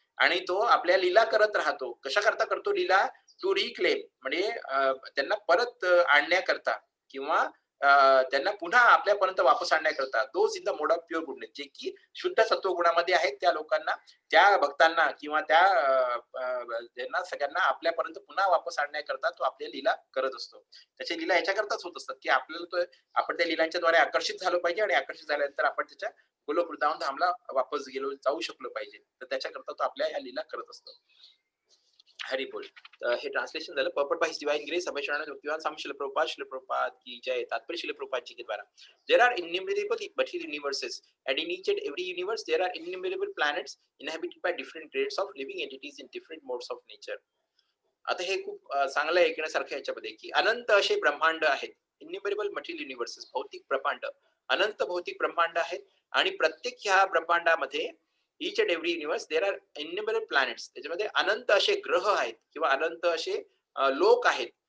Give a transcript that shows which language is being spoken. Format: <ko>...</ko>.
<mr>आणि तो आपल्या लीला करत राहतो. कशा करता करतो लीला?</mr> <en>to reclaim</en> <mr>म्हणजे त्यांना परत आणण्याकरता किंवा त्यांना पुन्हा आपल्यापर्यंत वापस आणण्याकरता</mr> <en>those in the mode of pure goodness</en> <mr>जे की शुद्ध सत्वगुणामध्ये आहेत त्या लोकांना, त्या भक्तांना किंवा त्या त्यांना सगळ्यांना आपल्यापर्यंत पुन्हा वापस आणण्याकरता तो आपल्या लीला करत असतो. त्याची लीला ह्याच्याकरताच होत असतात की आपल्याला तो आपण त्या लीलांच्या द्वारे आकर्षित झालो पाहिजे आणि आकर्षित झाल्यानंतर आपण त्याच्या गोलोक वृंदावन धामला वापस गेलो जाऊ शकलो पाहिजे. तर त्याच्याकरता तो आपल्या या लीला करत असतो. हरी बोल. हे ट्रांसलेशन झालं.</mr> <en>Purport by his divine grace Abhay Sharanananda Bhaktivedanta Swami Srila Prabhupada की जय.</en> <hi>तात्पर्य श्रील प्रभुपाद जी के द्वारा.</hi> <en>There are innumerable material universes and in each and every universe there are innumerable planets inhabited by different grades of living entities in different modes of nature.</en> <mr>आता हे खूप चांगलं ऐकण्यासारखं याच्यामध्ये की अनंत असे ब्रह्मांड आहेत.</mr> <en>innumerable material universes</en> <mr>भौतिक ब्रह्मांड, अनंत भौतिक ब्रह्मांड आहेत आणि प्रत्येक ह्या ब्रह्मांडामध्ये</mr> <en>Each and every universe there are innumerable planets.</en> <mr>त्याच्यामध्ये अनंत असे ग्रह आहेत किंवा अनंत असे लोक आहेत.</mr>